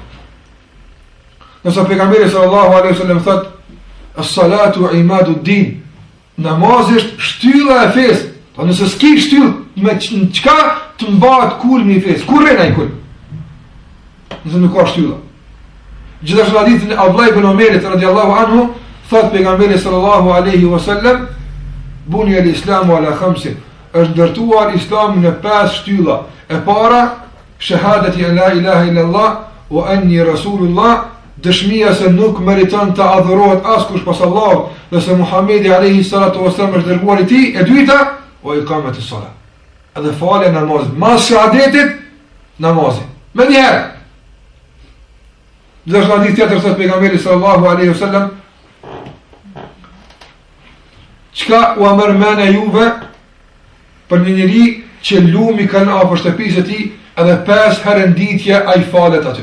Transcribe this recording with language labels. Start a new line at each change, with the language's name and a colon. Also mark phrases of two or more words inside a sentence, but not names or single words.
Albanian: Nëse pejgamberi
Arabic: صلى الله عليه وسلم
Albanian: thotë
Arabic: الصلاة عماد الدين,
Albanian: namazi është shtylla e fesë. Po nëse s'ki shtyllë, me çka të mbahet kulmi i fesë? Kur rren ai kulm? Nëse nuk ka shtylla. Gjithashtu në hadithin e Abdullah ibn Omerit
Arabic: رضي الله عنه,
Albanian: thot pejgamberi
Arabic: صلى الله عليه وسلم, بني الإسلام على خمس,
Albanian: është ndërtuar Islami në 5 shtylla. E para,
Arabic: شهادة أن لا إله إلا الله وأني رسول الله,
Albanian: dëshmia se nuk meriton të adhurohet askush pas Allahut dhe se Muhamedi
Arabic: عليه الصلاة والسلام
Albanian: është dërguari i tij. E dyta, o
Arabic: إقامة الصلاة.
Albanian: Edhe falja e namazit, mas shahadetit namazit. Më njëherë. Dhe është hadith tjetër thot pejgamberi
Arabic: صلى الله عليه وسلم,
Albanian: çka u amërmene juve për një njeri që lumi kanë afër shtëpisë së tij, edhe 5 herë nditje ai falet aty.